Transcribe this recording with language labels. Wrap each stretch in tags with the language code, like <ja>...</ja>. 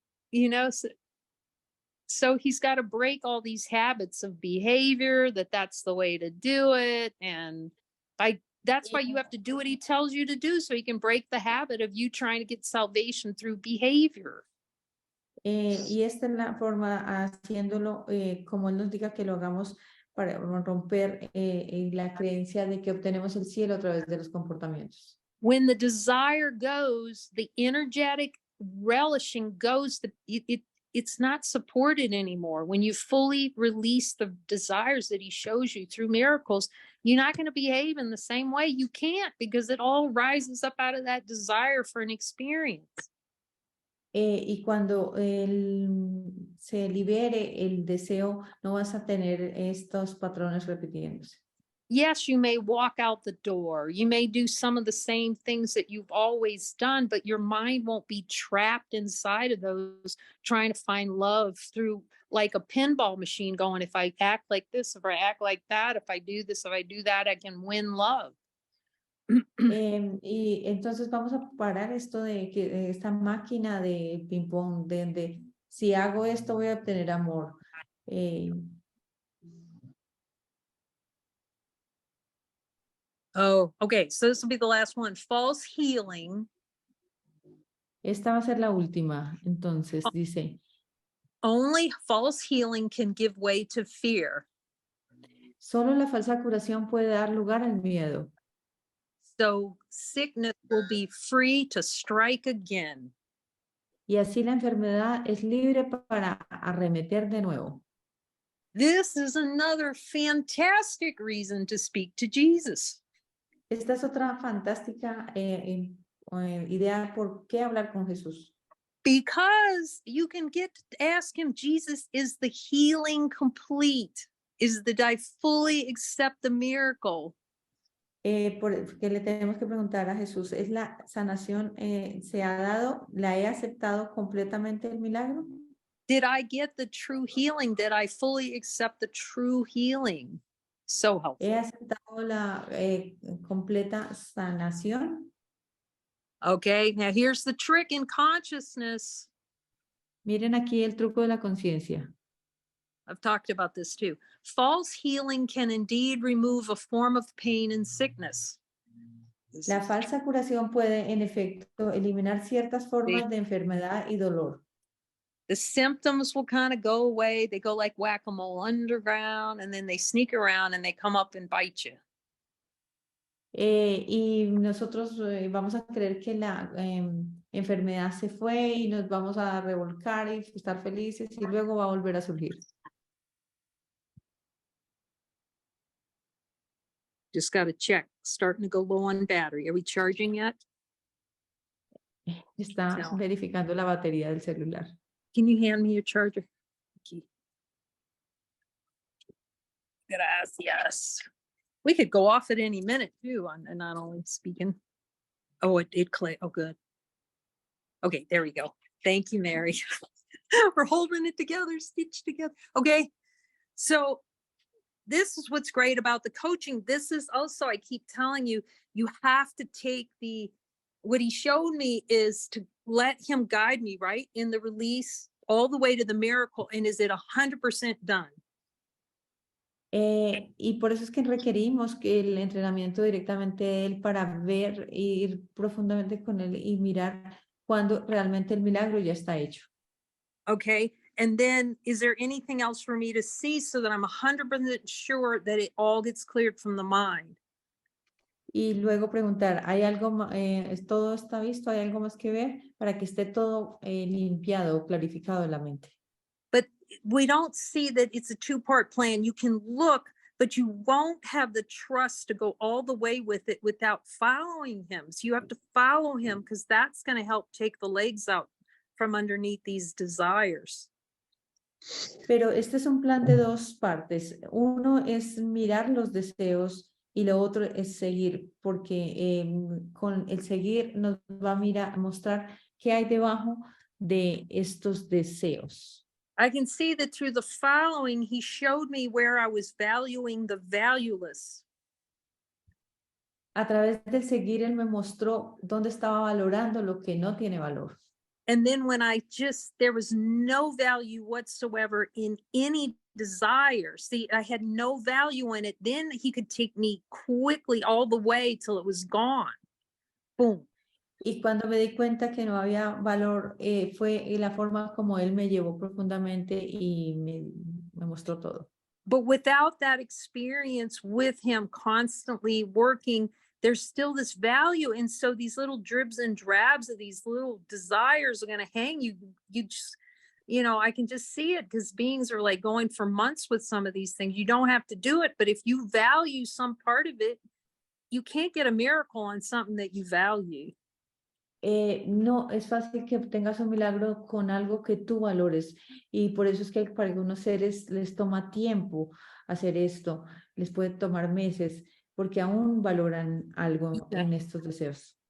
<en>You know, so he's got to break all these habits of behavior, that's the way to do it. And that's why you have to do what he tells you to do, so he can break the habit of you trying to get salvation through behavior.</en> <es>Y esta es la forma haciéndolo como él nos diga que lo hagamos para romper la creencia de que obtenemos el cielo a través de los comportamientos.</es> <en>When the desire goes, the energetic relishing goes, it's not supported anymore. When you fully release the desires that he shows you through miracles, you're not going to behave in the same way. You can't, because it all rises up out of that desire for an experience.</en> <es>Y cuando se libere el deseo, no vas a tener estos patrones repitiéndose.</es> <en>Yes, you may walk out the door. You may do some of the same things that you've always done, but your mind won't be trapped inside of those, trying to find love through like a pinball machine going, if I act like this, if I act like that, if I do this, if I do that, I can win love.</en> <es>Y entonces vamos a parar esto de que esta máquina de ping pong, de si hago esto voy a obtener amor.</es> <en>Oh, okay. So this will be the last one. False healing.</en> <es>Esta va a ser la última. Entonces dice,</es> <en>Only false healing can give way to fear.</en> <es>solo la falsa curación puede dar lugar al miedo.</es> <en>So sickness will be free to strike again.</en> <es>Y así la enfermedad es libre para arremeter de nuevo.</es> <en>This is another fantastic reason to speak to Jesus.</en> <es>Esta es otra fantástica idea por qué hablar con Jesús.</es> <en>Because you can get to ask him, Jesus, is the healing complete? Did I fully accept the miracle?</en> <es>Porque le tenemos que preguntar a Jesús, ¿es la sanación, se ha dado, la he aceptado completamente el milagro?</es> <en>Did I get the true healing? Did I fully accept the true healing? So helpful.</en> <es>¿He aceptado la completa sanación?</es> <en>Okay, now here's the trick in consciousness.</en> <es>Miren aquí el truco de la conciencia.</es> <en>I've talked about this too. False healing can indeed remove a form of pain and sickness.</en> <es>La falsa curación puede, en efecto, eliminar ciertas formas de enfermedad y dolor.</es> <en>The symptoms will kind of go away. They go like whack-a-mole underground, and then they sneak around and they come up and bite you.</en> <es>Y nosotros vamos a creer que la enfermedad se fue y nos vamos a revolcar y estar felices y luego va a volver a surgir.</es> <en>Just got to check. Starting to go low on battery. Are we charging yet?</en> <es>Está</es> <en>No.</en> <es>verificando la batería del celular.</es> <en>Can you hand me your charger? Thank you.</en> <es>Gracias.</es> <en>We could go off at any minute too, on and not only speaking. Oh, it clicked. Oh, good. Okay, there we go. Thank you, Mary. We're holding it together, stitched together. Okay, so this is what's great about the coaching. This is also, I keep telling you, you have to take what he showed me is to let him guide me, right? In the release all the way to the miracle. And is it 100% done?</en> <es>Y por eso es que requerimos que el entrenamiento directamente de él para ver e ir profundamente con él y mirar cuando realmente el milagro ya está hecho.</es> <en>Okay. And then is there anything else for me to see so that I'm 100% sure that it all gets cleared from the mind?</en> <es>Y luego preguntar, ¿hay algo, todo está visto? ¿Hay algo más que ver? Para que esté todo limpiado o clarificado en la mente.</es> <en>But we don't see that it's a two-part plan. You can look, but you won't have the trust to go all the way with it without following him. So you have to follow him because that's going to help take the legs out from underneath these desires.</en> <es>Pero este es un plan de dos partes. Uno es mirar los deseos y lo otro es seguir, porque con el seguir nos va a mostrar qué hay debajo de estos deseos.</es> <en>I can see that through the following, he showed me where I was valuing the valueless.</en> <es>A través del seguir, él me mostró dónde estaba valorando lo que no tiene valor.</es> <en>And then when there was no value whatsoever in any desire. See, I had no value in it. Then he could take me quickly all the way till it was gone. Boom.</en> <es>Y cuando me di cuenta que no había valor, fue la forma como él me llevó profundamente y me mostró todo.</es> <en>But without that experience with him constantly working, there's still this value. And so these little dribs and drabs of these little desires are going to hang you. You just, I can just see it because beings are like going for months with some of these things. You don't have to do it. But if you value some part of it, you can't get a miracle on something that you value.</en> <es>No es fácil que obtengas un milagro con algo que tú valores y por eso es que para algunos seres les toma tiempo hacer esto, les puede tomar meses porque aún valoran algo en estos deseos.</es>